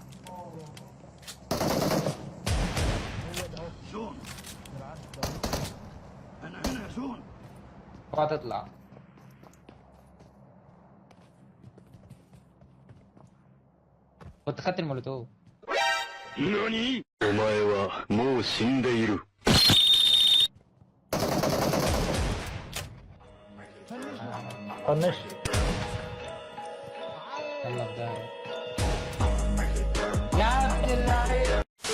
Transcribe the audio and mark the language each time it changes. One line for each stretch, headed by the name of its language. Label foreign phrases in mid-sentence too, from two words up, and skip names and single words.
Arabic: زون انا هنا زون. اوعى تطلع. كنت خدت المولوتوف. ناني
Japanese: お前はもう死んでいる。
Arabic: فنش. يلا بداية. يا عبد اللعيبه.